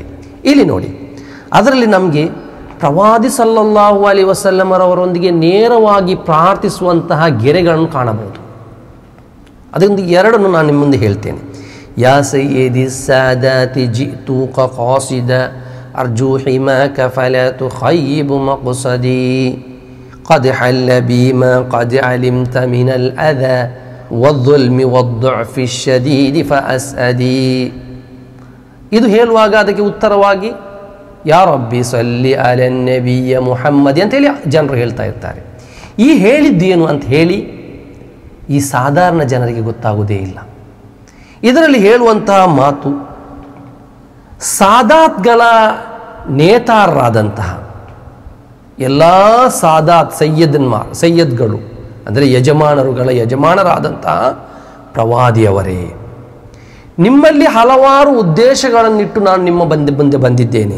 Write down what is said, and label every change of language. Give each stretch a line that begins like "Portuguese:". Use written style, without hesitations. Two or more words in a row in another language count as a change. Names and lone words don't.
Kannada: ಇಲ್ಲಿ ನೋಡಿ, ಅದರಲ್ಲಿ ನಮಗೆ ಪ್ರವಾದಿ
Arabic: صلى الله عليه
Kannada: ವಸಲ್ಲಮರವರೊಂದಿಗೆ ನೇರವಾಗಿ ಪ್ರಾರ್ಥಿಸುವಂತಹ ಗೆರೆಗಳನ್ನು ಕಾಣಬಹುದು. ಅದೊಂದು ಎರಡನ್ನು ನಾನು ನಿಮ್ಮ ಮುಂದೆ ಹೇಳ್ತೇನೆ.
Arabic: يا سيدي السادات جئتك قاصدا أرجو حماك فلا تخيب مقصدي قد حل بي ما قد علمت من الأذى والظلم والضعف الشديد فأسأدي.
Kannada: ಇದು ಹೇಳುವಾಗ ಅದಕ್ಕೆ ಉತ್ತರವಾಗಿ
Arabic: يا رب صل على النبي محمد
Kannada: ಅಂತೇಳಿ ಜನರು ಹೇಳ್ತಾ ಇರ್ತಾರೆ. ಈ ಹೇಳಿದ್ದೇನು ಅಂತ ಹೇಳಿ ಈ ಸಾಧಾರಣ ಜನರಿಗೆ ಗೊತ್ತಾಗುವುದೇ ಇಲ್ಲ. ಇದರಲ್ಲಿ ಹೇಳುವಂತಹ ಮಾತು ಸಾದಾತ್ಗಳ ನೇತಾರರಾದಂತಹ ಎಲ್ಲ ಸಾದಾತ್ ಸಯ್ಯದ್ಗಳು ಅಂದರೆ ಯಜಮಾನರುಗಳ ಯಜಮಾನರಾದಂತಹ ಪ್ರವಾದಿಯವರೇ, ನಿಮ್ಮಲ್ಲಿ ಹಲವಾರು ಉದ್ದೇಶಗಳನ್ನಿಟ್ಟು ನಾನು ನಿಮ್ಮ ಮುಂದೆ ಬಂದಿದ್ದೇನೆ.